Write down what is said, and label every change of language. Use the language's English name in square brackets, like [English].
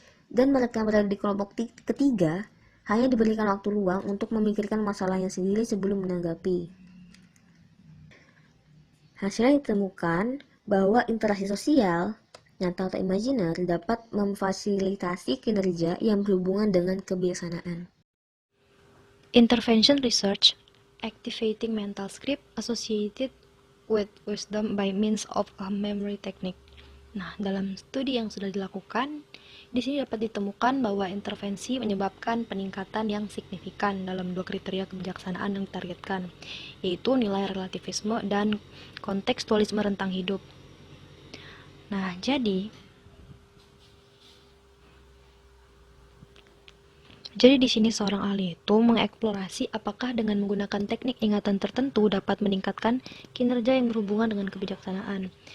[Indonesian] Dan mereka yang berada di kelompok ketiga hanya diberikan waktu luang untuk memikirkan masalahnya sendiri sebelum menanggapi. Hasilnya ditemukan bahwa interaksi sosial nyata atau imajiner dapat memfasilitasi kinerja yang berhubungan dengan kebijaksanaan. [English] Intervention research, activating mental script associated with wisdom by means of a memory technique. [Indonesian] Nah, dalam studi yang sudah dilakukan, di sini dapat ditemukan bahwa intervensi menyebabkan peningkatan yang signifikan dalam dua kriteria kebijaksanaan yang ditargetkan, yaitu nilai relativisme dan kontekstualisme rentang hidup. Nah, jadi di sini seorang ahli itu mengeksplorasi apakah dengan menggunakan teknik ingatan tertentu dapat meningkatkan kinerja yang berhubungan dengan kebijaksanaan.